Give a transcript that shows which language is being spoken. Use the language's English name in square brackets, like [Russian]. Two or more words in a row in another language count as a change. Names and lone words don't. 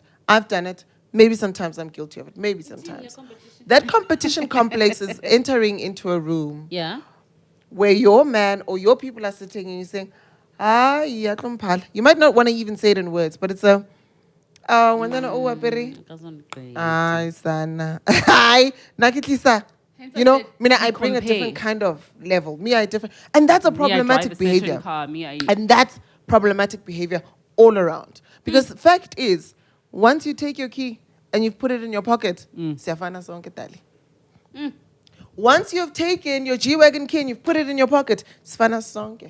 [English] I've done it. Maybe sometimes I'm guilty of it. Maybe sometimes. That competition complex is entering into a room Yeah. where your man or your people are sitting and you're saying, ah, yeah, Tlomphala." You might not want to even say it in words, but it's a, when then, oh, apere. Ay, sana. Ay, nakitlisa. Hence You I know, said I you bring a compare. different kind of level. Me, I different. And that's a Me, I drive problematic a certain behavior. car, me, I- And that's problematic behavior all around. Because the fact is, once you take your key and you've put it in your pocket, [Zulu] siyafana sonke tali. [English] Once you've taken your G-Wagon key and you've put it in your pocket, [Zulu] sifana sonke.